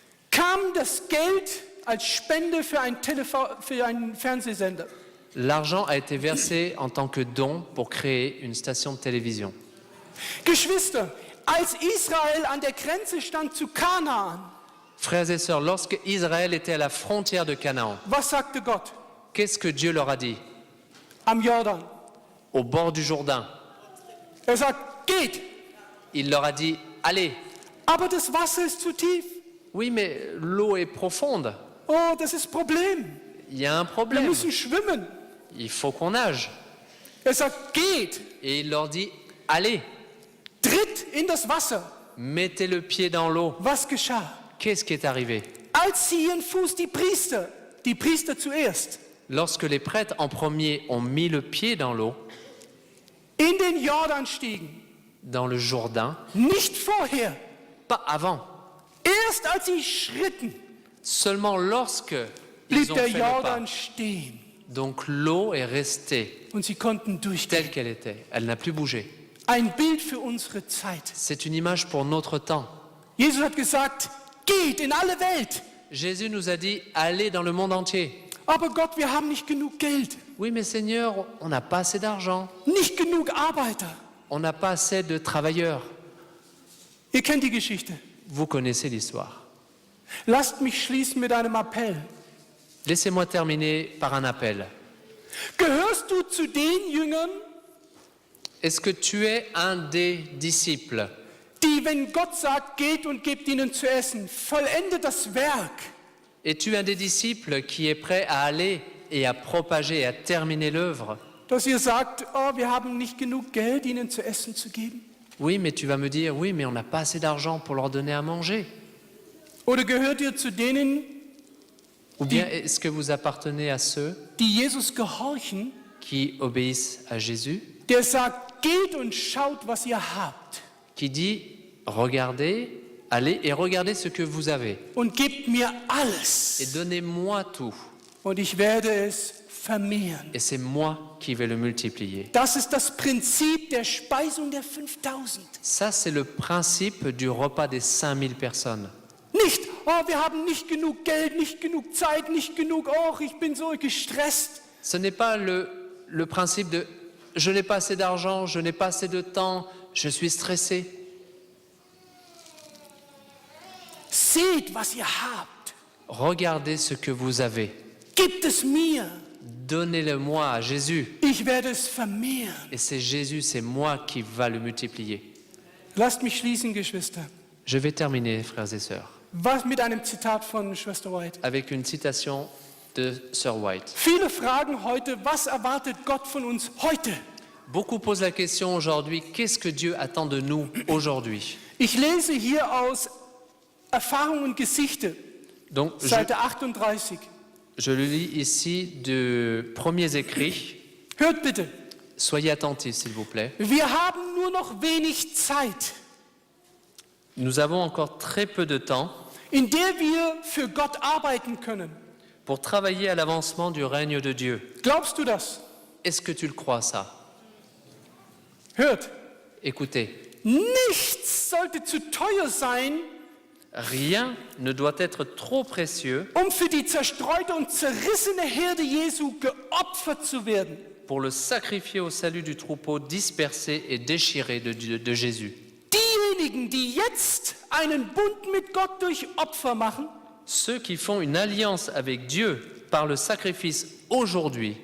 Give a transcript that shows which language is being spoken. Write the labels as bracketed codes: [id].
[de] kam das Geld als Spende für einen Fernsehsender. [fr] l'argent a été versé en tant que don pour créer une station de télévision. [de] Geschwister, als Israel an der Grenze stand zu Kanaan, [fr] Frères et sœurs, lorsque Israël était à la frontière de Canaan, [de] was sagte Gott? [fr] qu'est-ce que Dieu leur a dit? [de] Am Jordan. [fr] Au bord du Jourdain, [de] Er sagt, geht, [fr] il leur a dit, allez. [de] aber das Wasser ist zu tief. [fr] Oui, mais l'eau est profonde. [de] Oh, das ist Problem. [fr] Il y a un [de] Wir [fr] problème. [de] müssen schwimmen. [fr] Il faut qu'on nage. [de] Er sagt, geht, [fr] Et il leur dit, allez, [de] tritt in das Wasser. [fr] mettez le pied dans l'eau. [de] Was geschah? [fr] Qu'est-ce qui est arrivé? [de] Als sie ihren Fuß, die Priester zuerst, [fr] Lorsque les prêtres en premier ont mis le pied dans l'eau, [de] in den Jordan stiegen, [fr] dans le Jourdain, [de] nicht vorher, [fr] pas avant, [de] erst als sie schritten, [fr] seulement lorsque [de] blieb [fr] ils ont [de] der [fr] fait le pas. [de] Jordan stehen [fr] Donc l'eau est restée [de] und sie konnten durchgehen. [fr] telle qu'elle était. Elle n'a plus bougé. [de] Ein Bild für unsere Zeit. [fr] C'est une image pour notre temps. [de] Jesus hat gesagt, geht in alle Welt. [fr] Jésus nous a dit, allez dans le monde entier. [de] Aber Gott, wir haben nicht genug Geld, [fr] Oui, mais Seigneur, on n'a pas assez d'argent. [de] nicht genug Arbeiter. [fr] On n'a pas assez de travailleurs. [de] Ihr kennt die Geschichte. [fr] Vous connaissez l'histoire. [de] Lasst mich schließen mit einem Appell. [fr] Laissez-moi terminer par un appel. [de] Gehörst du zu den Jüngern, [fr] Est-ce que tu es un des disciples [de] die, wenn Gott sagt, geht und gebt ihnen zu essen, vollendet das Werk? [fr] Es-tu un des disciples qui est prêt à aller et à propager et à terminer l'œuvre? [de] Dass ihr sagt, oh, wir haben nicht genug Geld, ihnen zu essen zu geben? [fr] Oui, mais tu vas me dire, oui, mais on n'a pas assez d'argent pour leur donner à manger. [de] Oder gehört ihr zu denen, [fr] Ou bien est-ce que vous appartenez à ceux [de] die Jesus gehorchen, [fr] qui obéissent à Jésus, [de] der sagt, geht und schaut, was ihr habt [fr] qui dit, regardez, allez et regardez ce que vous avez [de] und gebt mir [fr] et [de] alles [fr] donnez-moi tout [de] und ich werde es vermehren. [fr] et c'est moi qui vais le multiplier. [de] Das ist das Prinzip der Speisung der 5000. [fr] Ça, c'est le principe du repas des 5000 personnes. [de] Nicht, oh, wir haben nicht genug Geld, nicht genug Zeit, nicht genug, oh, ich bin so gestresst. [fr] Ce n'est pas le principe de « je n'ai pas assez d'argent, je n'ai pas assez de temps, je suis stressé ». [de] Seht, was ihr habt. [fr] Regardez ce que vous avez. [de] Gebt es mir. [fr] Donnez-le-moi à Jésus. [de] Ich werde es vermehren. [fr] Et c'est Jésus, c'est moi qui va le multiplier. [de] Lasst mich schließen, Geschwister. [fr] Je vais terminer, frères et sœurs, [de] Was mit einem Zitat von Schwester White. [fr] avec une citation de Sir White. [de] Viele fragen heute, was erwartet Gott von uns heute? [fr] Beaucoup posent la question aujourd'hui, qu'est-ce que Dieu attend de nous aujourd'hui? [de] Ich lese hier aus Erfahrung und Geschichte, [fr] Donc, [de] Seite 38. [fr] je le lis ici de premiers écrits. [de] Hört bitte. [fr] Soyez attentifs, s'il vous plaît. [de] Wir haben nur noch wenig Zeit, [fr] Nous avons encore très peu de temps [de] in der wir für Gott arbeiten können. [fr] pour travailler à l'avancement du règne de Dieu. [de] Glaubst du das? [fr] Est-ce que tu le crois, ça? [de] Hört. [fr] Écoutez, [de] Nichts sollte zu teuer sein, [fr] rien ne doit être trop précieux [de] für die zerstreute und zerrissene Herde Jesu geopfert zu werden. [fr] pour le sacrifier au salut du troupeau dispersé et déchiré de Jésus. [de] Diejenigen, die jetzt einen Bund mit Gott durch Opfer machen, [fr] Ceux qui font une alliance avec Dieu par le sacrifice aujourd'hui